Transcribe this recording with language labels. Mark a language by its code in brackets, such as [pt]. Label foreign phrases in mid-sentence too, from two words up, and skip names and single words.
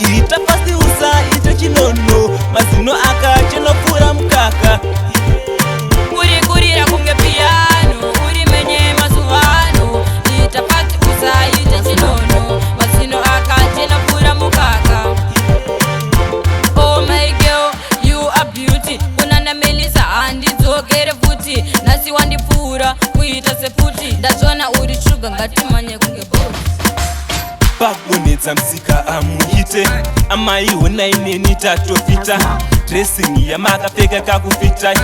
[sn] Ita pasi usaite chinono. Mazino akachenopfuura mukaka. Uri kurira kunge piano, uri mhenye yemazuva ano. Ita pasi usaite chinono. Mazino akachenopfuura mukaka. [en] Oh my girl, you are beauty. [sn] Unana Melissa, handidzokere futi. Nhasi wandipfuura kuita seputi. Ndazvona uri shuga, ngatimanye kunge boss. Pagonetsa msika amuite. Amai honai neni tatopita. Dressing yamakapfeka kakupita.